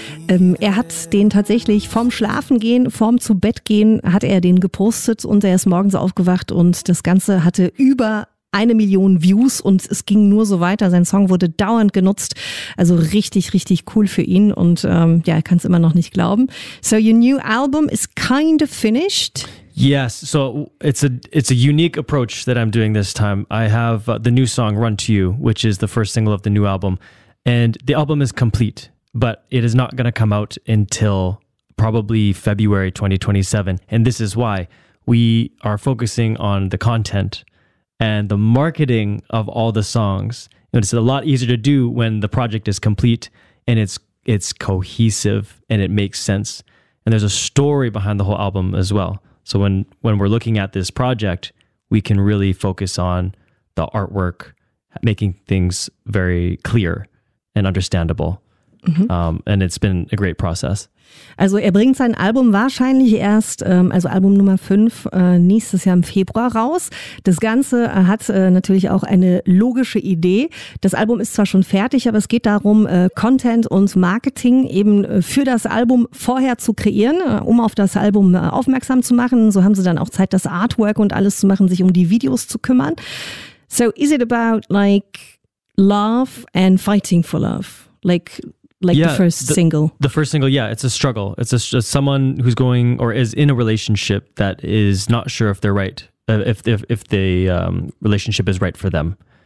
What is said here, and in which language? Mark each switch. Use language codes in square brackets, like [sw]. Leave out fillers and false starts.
[de] Er hat den tatsächlich vorm Schlafengehen, vorm zu Bett gehen, hat er den gepostet und er ist morgens aufgewacht und das Ganze hatte über 1 Million Views und es ging nur so weiter. Sein Song wurde dauernd genutzt. Also richtig, richtig cool für ihn und ja, er kann es immer noch nicht glauben. [en] So your new album is kind of finished. Yes, so it's a unique approach that I'm doing this time. I have the new song Run to You, which is the first single of the new album, and the album is complete, but it is not going to come out until probably February 2027, and this is why we are focusing on the content and the marketing of all the songs. And it's a lot easier to do when the project is complete and it's cohesive and it makes sense. And there's a story behind the whole album as well. So when we're looking at this project, we can really focus on the artwork, making things very clear and understandable. Mm-hmm. And it's been a great process. [de] Also er bringt sein Album wahrscheinlich erst, also Album Nummer 5, nächstes Jahr im Februar raus. Das Ganze hat natürlich auch eine logische Idee. Das Album ist zwar schon fertig, aber es geht darum, Content und Marketing eben für das Album vorher zu kreieren, um auf das Album aufmerksam zu machen. So haben sie dann auch Zeit, das Artwork und alles zu machen, sich um die Videos zu kümmern. [en] So is it about like love and fighting for love? The first single, yeah, it's a struggle. It's just someone who's going or is in a relationship that is not sure if they're right, if the relationship is right for them.